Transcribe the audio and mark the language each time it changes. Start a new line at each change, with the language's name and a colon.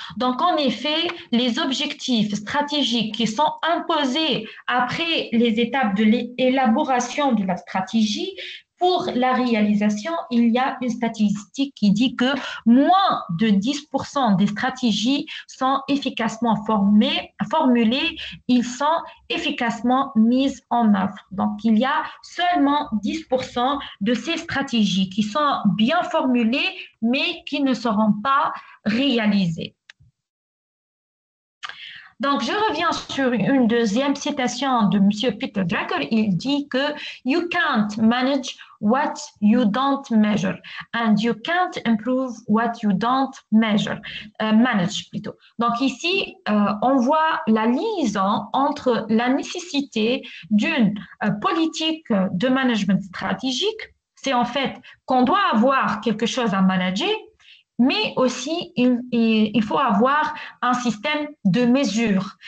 French: Donc, en effet, les objectifs stratégiques qui sont imposés après les étapes de l'élaboration de la stratégie, pour la réalisation, il y a une statistique qui dit que moins de 10% des stratégies sont efficacement formulées, ils sont efficacement mises en œuvre. Donc, il y a seulement 10% de ces stratégies qui sont bien formulées, mais qui ne seront pas réalisées. Donc, je reviens sur une deuxième citation de M. Peter Drucker. Il dit que
English: you can't manage what you don't measure and you can't improve what you don't manage
French: plutôt. Donc ici, on voit la liaison entre la nécessité d'une politique de management stratégique. C'est en fait qu'on doit avoir quelque chose à manager, mais aussi il faut avoir un système de mesure.